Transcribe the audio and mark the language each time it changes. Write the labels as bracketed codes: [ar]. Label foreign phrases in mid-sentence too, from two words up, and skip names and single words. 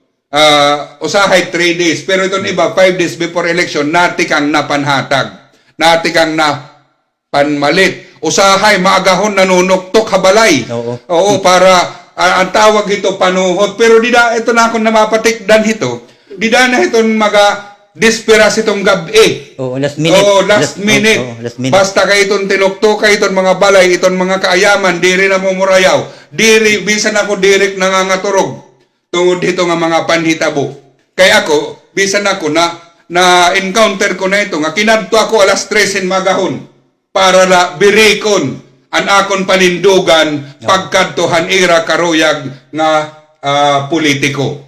[war] Usahay 3 days pero iton iba 5 days before election nati kang napanhatag. Nati kang na panmalit. Usahay maagahon nanunuktok habalay. Oo para ang tawag ito panuhot pero dida ito na akong namapatikdan hito. Dida na itong maga desperas itong gabi. [en] Last minute. Last minute. Last minute. [war] Basta kay itong tinuktok kay itong mga balay, itong mga kaayaman, diri na mumurayaw. Diri bisan ako direct nangangaturog tungod dito nga mga panhitabo. Kay ako bisan ako na encounter ko na ito nga kinadto ako alas 3 magahon. Para la birikon an akon panindugan pagkadtohan ira karuyag nga politiko.